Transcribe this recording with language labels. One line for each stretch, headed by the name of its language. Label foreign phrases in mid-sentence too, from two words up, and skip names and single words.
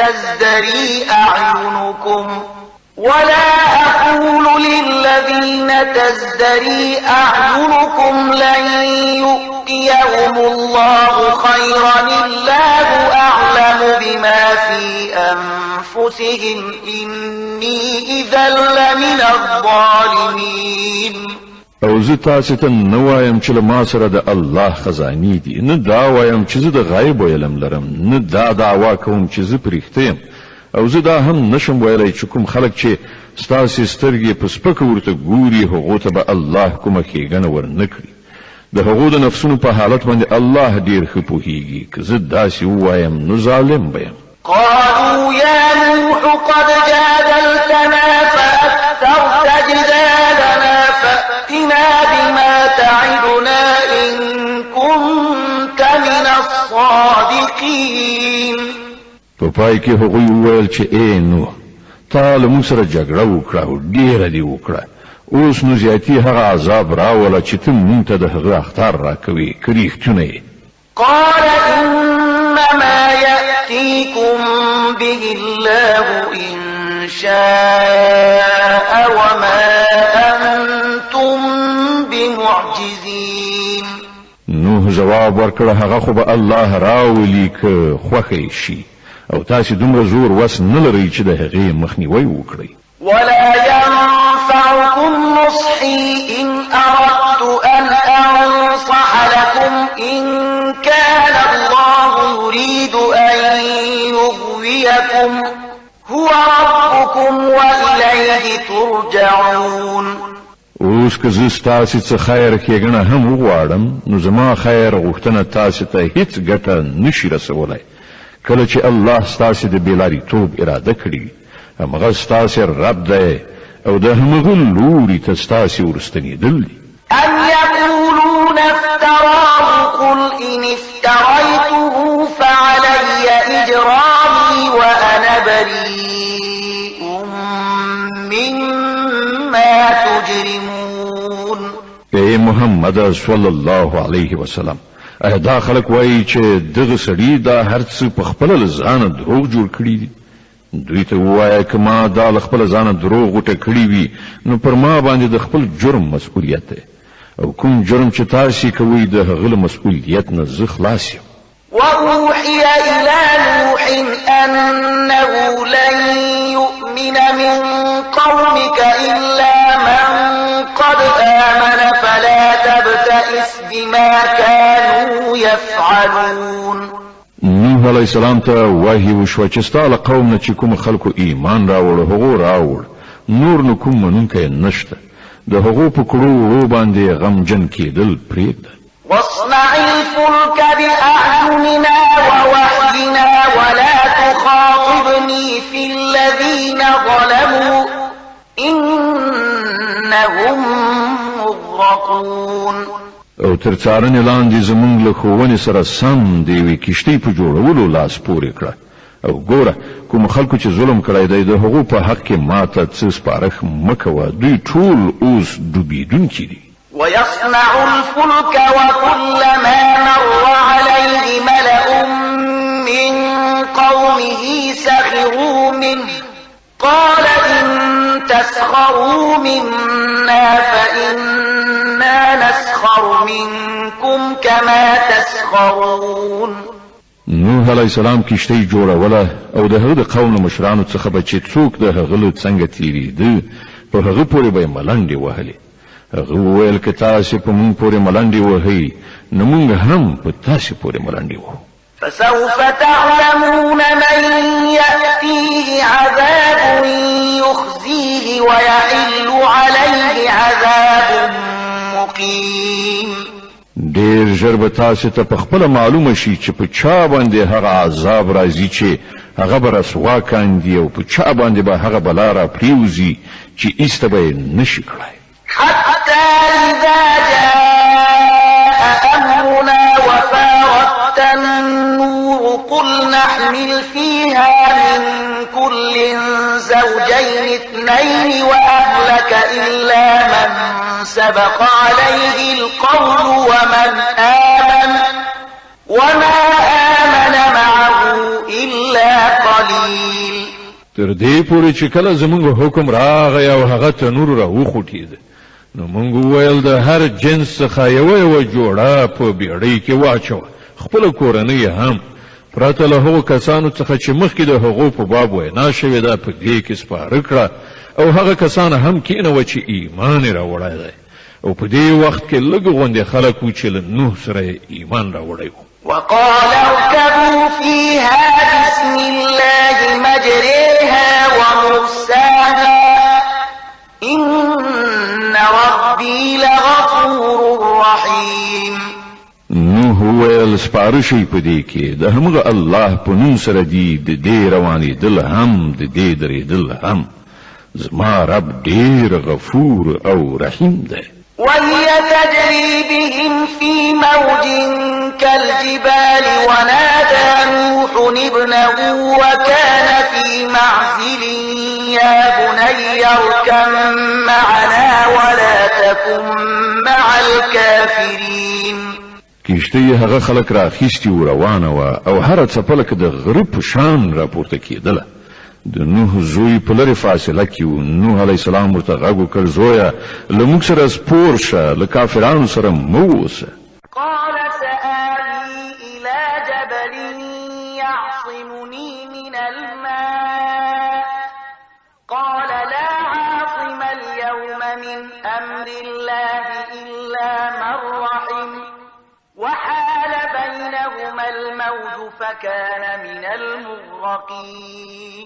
Arabic: تزدري أعينكم لن يؤتيهم الله خيرا الله أعلم بما في أنفسهم إني إذا لمن الظالمين.
Pashto: او زه تاسو ته نه وایم چې له ما سره د الله خزانې دي، نه دا وایم چې زه د غیب علم لرم، نه دا دعوا کوم چې زه پرېښته یم، او زه دا هم نشم ویلی چې کوم خلک چې ستاسې سترګې په سپکه ورته ګوري هغو ته به الله کومه ښېګڼه ورنه کړي. د هغو د نفسونو په حالت باندې الله ډېر ښه پوهېږي. که زه داسې ووایم نو ظالم به یم.
Arabic: قالوا يا نوح قد جادلتنا فأكثرت جدالنا فأتنا بما تعدنا إن كنت من الصادقين.
Pashto: په پای کې هغوی وویل چې ای نوح تا له موږ سره جګړه وکړه او ډېره دې وکړه، اوس نو زیاتي هغه عذاب راوله چې ته مونږ ته د هغه اخطار راکوې، که رښتونه یې.
Arabic: قال إنما يأتيكم به الله إن شاء وما أنتم بمعجزين.
Pashto: نوح جواب ورکړ هغه خو به الله راولي که خوښه شي، او تاسو دومره زور وس نه لرئ چې د هغې مخنیوی وکړئ.
Arabic: ولا ينفعكم نصحي إن أردت أن أنصح لكم إن كان الله يريد أن يغويكم هو ربكم وإليه ترجعون.
Pashto: اوس که زه ستاسې څه خیر ښېګڼه هم وغواړم نو زما خیر غوښتنه تاسې ته هیڅ ګټه نشي رسولی. کله چې الله ستاسې د بېلاریتوب اراده کړي همغه ستاسې رب دی او د همغه لوري ته ستاسې ورستنېدل دي.
Arabic: أم يقولون افتراه قل إن افتريته فعلي إجرامي وأنا بريء مما تجرمون.
Pashto: ای محمد
Arabic: صلی الله علیه وسلم،
Pashto: دا خلک وایي چې دغه سړي دا هر څه په خپله له ځانه دروغ جوړ کړي دي. دوی ته ووایه که ما دا له خپله ځانه دروغ غوټه کړي وي نو پر ما باندې د خپل جرم مسؤلیت دی، او کوم جرم چې تاسې کوئ د هغه له مسؤلیت نه زه خلاص یم.
Arabic: وأوحي إلى نوح أنه لن يؤمن من قومك إلا من قد آمن فلا تبتئس بما كانوا يفعلون.
Pashto: نوح
Arabic: علیه السلام
Pashto: ته وحی وشوه چې ستا له قوم نه چې کوم خلکو ایمان راوړ هغو راوړ، نور نو کوم منونکی نشته، د هغو په کړو وړو باندې غمجن کېدل پرېږده.
Arabic: واصنع الفلك بأعيننا ووحينا ولا تخاطبني في الذين ظلموا إنهم مغرقون.
Pashto: او تر څارنې لاندې زمونږ له ښوونې سره سم د یوې کښتۍ په جوړولو لاس پورې کړه، او ګوره کوم خلکو چې ظلم کړی دی د هغو په حق کې ماته څه سپارښ مه کوه، دوی ټول اوس ډوبېدونکي دي.
Arabic: ويصنع الفلك وكلما مر عليه ملأ من قومه سخروا منه قال إن تسخروا منا فإنا نسخر منكم كما تسخرون.
Pashto: نوح
Arabic: علیه السلام
Pashto: کشتۍ جوړوله او د هغه د قوم مشرانو څخه به چې څوک د هغه له څنګه تېرېده په هغه پورې به یې ملنډې وهلې. هغه وویل که تاسې په موږ پورې ملنډې وهئ نو موږ هم په تاسې پورې ملنډې وهو.
Arabic: فسوف تعلمون من يأتيه عذاب يخزيه ويحل عليه عذاب مقيم.
Pashto: ډېر ژر به تاسې ته په خپله معلومه شي چې په چا باندې هغه عذاب راځي چې هغه به رسوا کاندي او په چا باندې به هغه بلا را پریوزي چې ایسته به یې نشي کړی.
Arabic: حتى إذا جاء أمرنا وفارت النور قل نحمل فيها من كل زوجين اثنين وأهلك إلا من سبق عليه القول وما آمن معه إلا قليل.
Pashto: تر دې پورې چې کله زموږ حکم راغی او هغه تنور را وخوټېده نو موږ وویل د هر جنس څخه یوه جوړه په بیړۍ کې واچوه، خپله کورنۍ هم پرته له هغو کسانو څخه چې مخکې د هغو په باب وینا شوې ده په دې کې سپاره کړه او هغه کسان هم کېنوه چې ایمان یې راوړی دی او په دې وخت کې لږ غوندې خلک وو چې له نوح سره یې ایمان راوړی و.
Arabic: وقال اركبوا فيها بسم الله مجريها ومرساها إن ربي لغفور رحيم.
Pashto: نوح ویل سپاره شئ په دې کې د همغه الله په نوم سره دي د دې روانېدل هم د دې درېدل هم زما رب ډېر غفور او رحیم دی.
Arabic: وهي تجري بهم في موج كالجبال ونادى نوح ابنه وكان في معزل يا بني اركب معنا ولا تكن مع الكافرين.
Pashto: کشتۍ هغه خلک راخیستي و روانه وه او هره څپله کې د غره په شان راپورته کېدله. د نوح زوی په لرې فاصله کې و. نوح
Arabic: علیه السلام
Pashto: ورته غږ وکړ زویه له موږ سره سپور شه، له کافرانو سره مه اوسه.
Arabic: قال سآوي إلى جبل يعصمني من الماء قال لا عاصم اليوم من أمر الله إلا من رحم وحال بينهما الموج فكان من المغرقين.